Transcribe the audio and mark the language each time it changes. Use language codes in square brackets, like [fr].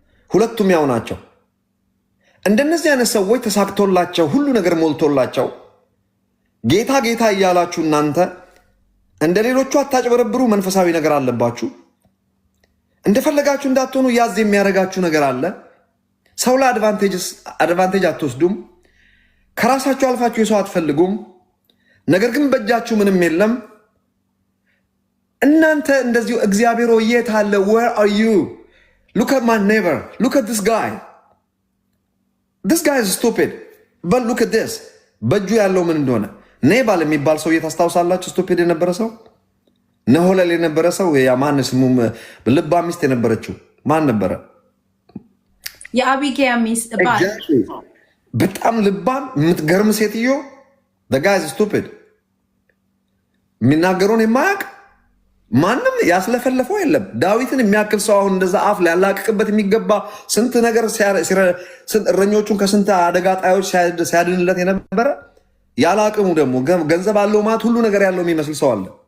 [am] ሁለቱም ያው ናቸው። እንደነዚህ አይነት ሰዎች ተሳክቶላቸው ሁሉ ነገር ሞልቶላቸው ጌታ ጌታ እያላችሁ እናንተ እንደ ሌሎቹ አታጭበረብሩ። መንፈሳዊ ነገር አለባችሁ። እንደፈለጋችሁ እንዳትሆኑ ያዝ የሚያደርጋችሁ ነገር አለ። ሰው ላይ አድቫንቴጅ አትወስዱም። ከራሳችሁ አልፋችሁ የሰው አትፈልጉም። ነገር ግን በእጃችሁ ምንም የለም። እናንተ እንደዚሁ እግዚአብሔር የት አለ? [en] where are you? look at my neighbor, look at this guy is stupid, but look at this [am] በእጁ ያለው ምን እንደሆነ ኔባል የሚባል ሰው ታስታውሳላችሁ? ስቱፒድ የነበረ ሰው ነሆለል የነበረ ሰው ማን ስሙ? ልባ ሚስት የነበረችው ማን ነበረ? የአቢጌያ ሚስት ባል በጣም ልባም የምትገርም ሴትዮ። [en] the guy is stupid [am] የሚናገረውን የማያውቅ ማንም ያስለፈለፈው የለም። ዳዊትን የሚያክል ሰው አሁን እንደዛ አፍ ሊያላቅቅበት የሚገባ ስንት ነገር እረኞቹን ከስንት አደጋ ጣዮች ሲያድንለት የነበረ ያላቅሙ ደግሞ ገንዘብ አለው ማለት ሁሉ ነገር ያለው የሚመስል ሰው አለ።